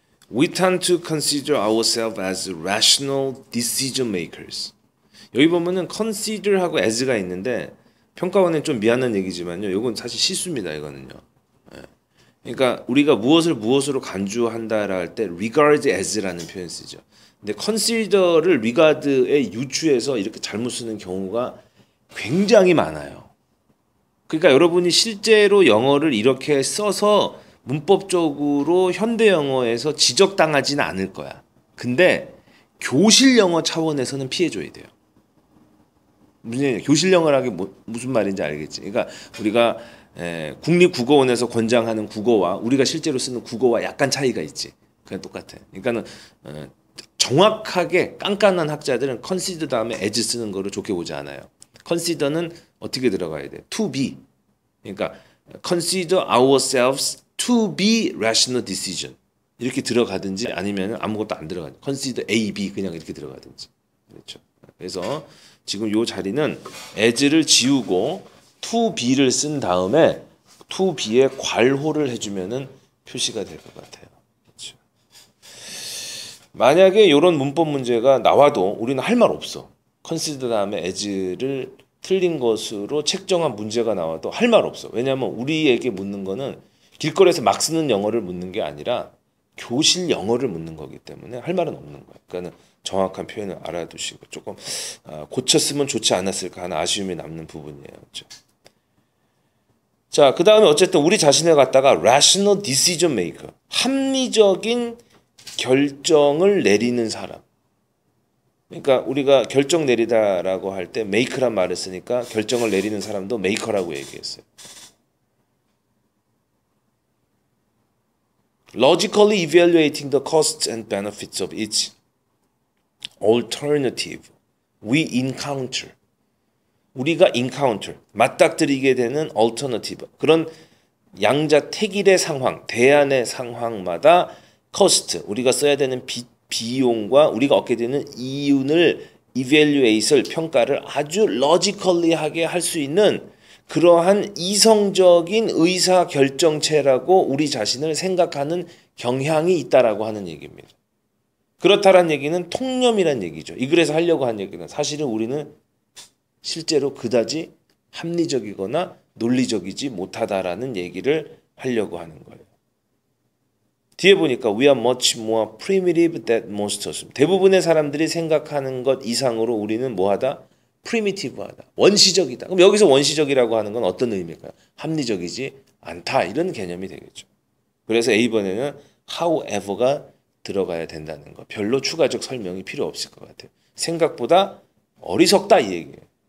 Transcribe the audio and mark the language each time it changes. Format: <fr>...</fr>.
<en>We tend to consider ourselves as rational decision makers.</en> <ko>여기 보면은 consider하고 as가 있는데 평가원은 좀 미안한 얘기지만요. 이건 사실 실수입니다. 이거는요. 그러니까 우리가 무엇을 무엇으로 간주한다라 할 때 regard as라는 표현 쓰죠. 근데 consider를 regard에 유추해서 이렇게 잘못 쓰는 경우가 굉장히 많아요. 그러니까 여러분이 실제로 영어를 이렇게 써서 문법적으로 현대 영어에서 지적당하지는 않을 거야. 근데 교실 영어 차원에서는 피해줘야 돼요. 교실 영어라는 게 무슨 말인지 알겠지? 그러니까 우리가 국립국어원에서 권장하는 국어와 우리가 실제로 쓰는 국어와 약간 차이가 있지. 그냥 똑같아. 그러니까는 정확하게 깐깐한 학자들은 consider 다음에 as 쓰는 거를 좋게 보지 않아요. consider는 어떻게 들어가야 돼?</ko> <en>to be.</en> <ko>그러니까</ko> <en>consider ourselves to be rational decision.</en> <ko>이렇게 들어가든지 아니면 아무것도 안 들어가든지. consider A, B 그냥 이렇게 들어가든지. 그렇죠. 그래서 지금 요 자리는 as를 지우고 to be를 쓴 다음에 to be에 괄호를 해주면은 표시가 될 것 같아요. 그렇죠. 만약에 이런 문법 문제가 나와도 우리는 할 말 없어. consider 다음에 as를 틀린 것으로 책정한 문제가 나와도 할 말 없어. 왜냐하면 우리에게 묻는 거는 길거리에서 막 쓰는 영어를 묻는 게 아니라 교실 영어를 묻는 거기 때문에 할 말은 없는 거예요. 그러니까 정확한 표현을 알아두시고 조금 고쳤으면 좋지 않았을까 하는 아쉬움이 남는 부분이에요. 그렇죠? 자, 그 다음에 어쨌든 우리 자신을 갖다가 rational decision maker, 합리적인 결정을 내리는 사람. 그러니까 우리가 결정 내리다라고 할 때 make란 말을 쓰니까 결정을 내리는 사람도 maker라고 얘기했어요.</ko> <en>Logically evaluating the costs and benefits of each alternative we encounter.</en> <ko>우리가 encounter, 맞닥뜨리게 되는 alternative, 그런 양자택일의 상황, 대안의 상황마다 cost, 우리가 써야 되는 비용과 우리가 얻게 되는 이윤을 evaluate을 평가를 아주 logically하게 할 수 있는 그러한 이성적인 의사결정체라고 우리 자신을 생각하는 경향이 있다라고 하는 얘기입니다. 그렇다라는 얘기는 통념이란 얘기죠. 이 글에서 하려고 한 얘기는 사실은 우리는 실제로 그다지 합리적이거나 논리적이지 못하다라는 얘기를 하려고 하는 거예요. 뒤에 보니까</ko> <en>we are much more primitive than most of us.</en> <ko>대부분의 사람들이 생각하는 것 이상으로 우리는 뭐하다? primitive하다. 원시적이다. 그럼 여기서 원시적이라고 하는 건 어떤 의미일까요? 합리적이지 않다. 이런 개념이 되겠죠. 그래서 A번에는 however가 들어가야 된다는 거. 별로 추가적 설명이 필요 없을 것 같아요. 생각보다 어리석다 이 얘기예요.</ko>